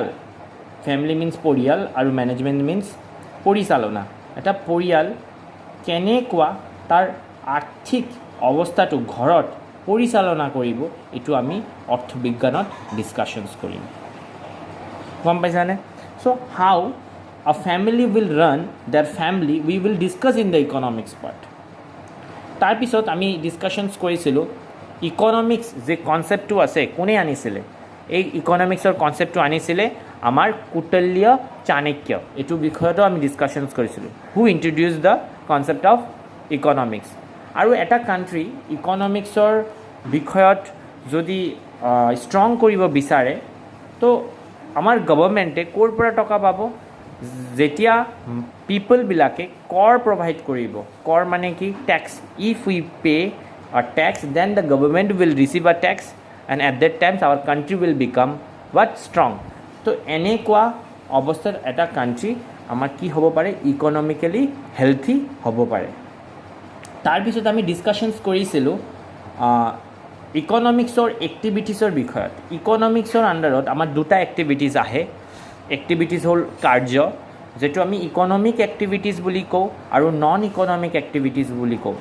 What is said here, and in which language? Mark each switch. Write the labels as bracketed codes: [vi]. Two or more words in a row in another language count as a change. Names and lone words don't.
[en] family means [as] পৰিয়াল আৰু [en] management means [as] পৰিচালনা. এটা পৰিয়াল কেনেকুৱা তাৰ আৰ্থিক অৱস্থাটো ঘৰত পৰিচালনা কৰিব, এইটো আমি অৰ্থবিজ্ঞানত ডিছকাশ্যনছ কৰিম. গম পাইছানে? [en] so how a family will run their family we will discuss in the economics part. [as] তাৰপিছত আমি ডিছকাশ্যনছ কৰিছিলোঁ ইকনমিক্স যে কনচেপ্টটো আছে কোনে আনিছিলে? এই ইকনমিক্সৰ কনচেপ্টটো আনিছিলে আমাৰ কৌটিল্য চাণক্য. এইটো বিষয়তো আমি ডিছকাশ্যনছ কৰিছিলোঁ. [en] who introduce the concept of economics. [as] আৰু এটা কাণ্ট্ৰি ইকনমিক্সৰ বিষয়ত যদি ষ্ট্ৰং কৰিব বিচাৰে তো আমাৰ গভৰ্ণমেণ্টে ক'ৰ পৰা টকা পাব? যেতিয়া পিপলবিলাকে কৰ প্ৰভাইড কৰিব. কৰ মানে কি? টেক্স. [en] if we pay a tax, then the government will receive a tax, and at that time our country will become what? Strong. [as] তো এনেকুৱা অৱস্থাত এটা কাণ্ট্ৰি আমাৰ কি হ'ব পাৰে? [en] economically healthy [as] হ'ব পাৰে. তাৰপিছত আমি ডিছকাশ্যনছ কৰিছিলোঁ ইকনমিক্সৰ এক্টিভিটিছৰ বিষয়ত. ইকনমিক্সৰ আণ্ডাৰত আমাৰ দুটা এক্টিভিটিছ আহে. এক্টিভিটিছ হ'ল কাৰ্য, যেটো আমি [en] economic activities [as] বুলি কওঁ, আৰু [en] non economic activities [as] বুলি কওঁ.